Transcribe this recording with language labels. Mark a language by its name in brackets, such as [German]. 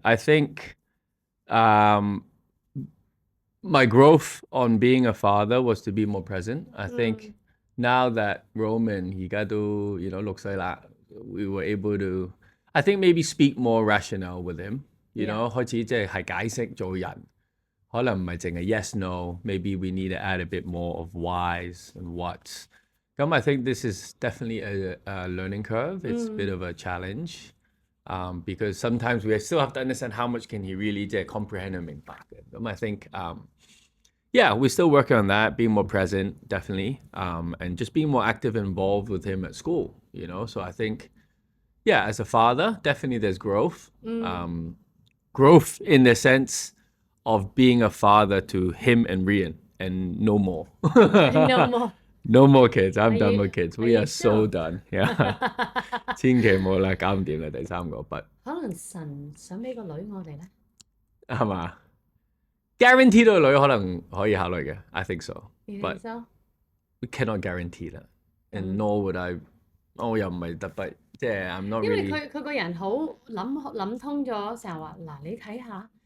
[English] I think my growth on being a father was to be more present. I think now that Roman [Cantonese] 而家都6歲啦 [English] we were able to, I think maybe speak more rational with him. [Cantonese] You know, 開始即係解釋做人，可能唔係淨係 yes no. [English] Maybe we need to add a bit more of whys and whats. I think this is definitely a learning curve. It's a bit of a challenge. Because sometimes we still have to understand how much can he really comprehend and [Cantonese] 明白嘅。 [English] I think, yeah, we're still working on that, being more present, definitely, and just being more active and involved with him at school, So I think, yeah, as a father, definitely there's growth. Growth in the sense of being a father to him and Rian, and no more. No more. No more kids. I'm done with kids. We are so done. Yeah. [Cantonese] 千祈冇啦，搞唔掂啦，第三個筆。可能神想俾個女我哋咧，係嘛 ？Guarantee 到個女可能可以考慮嘅 ， [English] I think so. But we cannot guarantee 啦，and nor would I。 [Cantonese] 我又唔係特別，即係 [English] I'm not really。 [Cantonese] 因為佢個人好諗通咗，成日話嗱，你睇下。